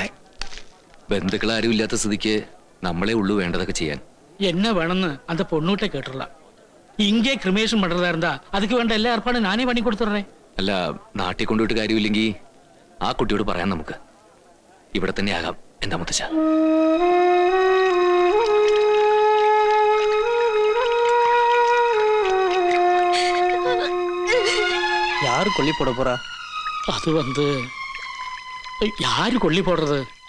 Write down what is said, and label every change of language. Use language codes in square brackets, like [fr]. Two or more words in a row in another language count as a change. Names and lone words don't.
[ml] ബന്ധുക്കൾ ആരും ഇല്ലാത്ത സ്ഥിതിക്ക് നമ്മളെ ഉള്ളു വേണ്ടതൊക്കെ ചെയ്യാൻ. [ta] என்ன வேணும்னு அந்த பொண்ணுகிட்ட கேட்டுடலாம். இங்கே கிரிமேஷன் பண்றதா இருந்தா அதுக்கு [ml] வேണ്ട എല്ലാ ഏർപ്പാടും ഞാനേ പണി കൊടുത്തുറേ. അല്ല, നാട്ടിൽ കൊണ്ടുപോയിട്ട് കാര്യമില്ലെങ്കിൽ ആ കുട്ടിയോട് പറയാൻ നമുക്ക്. ഇവിടെ തന്നെ ആകാം എന്താ മുത്തച്ഛ? [ta] யாரு கொல்லி போட போறா? அது வந்து யாரு கொல்லி போடுறது?